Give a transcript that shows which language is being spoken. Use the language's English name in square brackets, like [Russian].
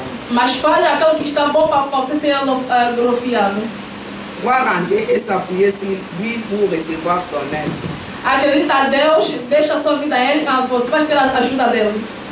[Portuguese] Mas faz aquilo que está bom para você ser glorificado. [French] Et s'appuyer sur lui pour recevoir son aide. [Portuguese] Acredita a Deus, deixa a sua vida a Ele, você vai ter a ajuda dele.